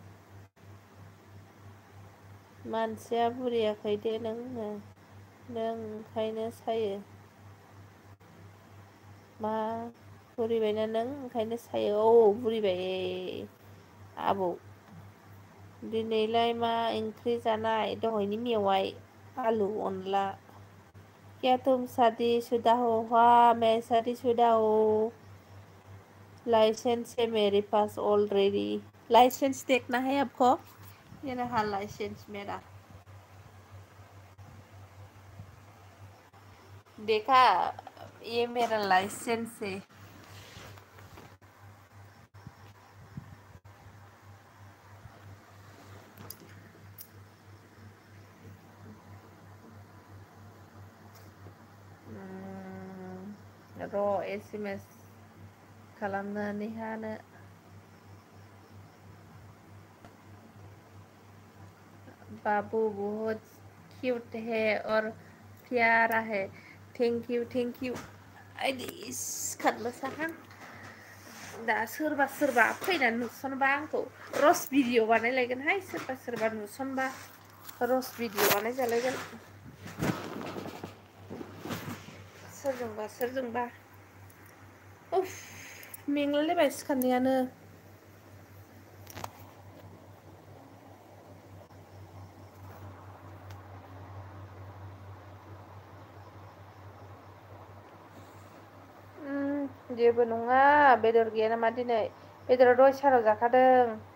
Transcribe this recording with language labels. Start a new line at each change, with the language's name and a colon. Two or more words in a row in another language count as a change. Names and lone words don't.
Bodo: मानसिया बुरियाखै दे नों ओंखायनो सायो मा बुरिबायना नों ओंखायनो सायो बुरिबाय आबौ दिनैलाय मा ओंख्रि जानाय दहायनि मेवाइ आलु अनला
Hindi: क्या तुम शादीशुदा हो हाँ मैं शादीशुदा हूँ लाइसेंस है मेरे पास ऑलरेडी लाइसेंस देखना है आपको ये रहा लाइसेंस मेरा देखा ये मेरा लाइसेंस है
Bodo: र' SMS खालामनानै हानो
Hindi: बाबू बहुत क्यूट है और प्यारा है
English: thank you
Bodo: आइदि सिखारनो साहां दा सोरबा फैनानै नुसनबा आंखौ रस भिडिअ बानायलायगोनहाय सोरबा नुसनबा रस भिडिअ बानायजालायगोन सोरजोंबा उफ मेंलायलायबाय सिखारनायानो जेबो नङा बेदर गैया नामा दिनै बेदरा दहाय सानाव जाखादों